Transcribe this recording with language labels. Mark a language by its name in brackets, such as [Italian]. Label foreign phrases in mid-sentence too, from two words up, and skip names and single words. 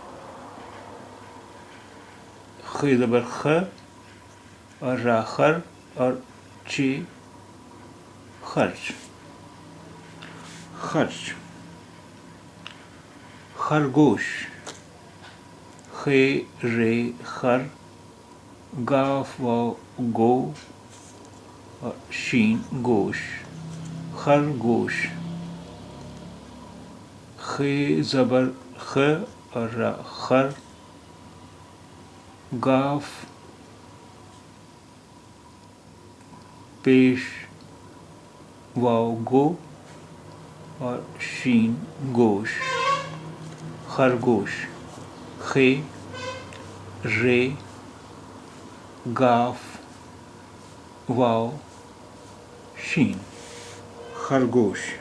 [Urdu] خ زبر خ اور را خر اور چے خرچ. خرچ خرگوش خ رے خر گاف و گو اور شین گوش. خرگوش. خ زبر خ اور را خر گاف پیش واو گو اور شین گوش. خرگوش. خ رے گاف واو شین خرگوش.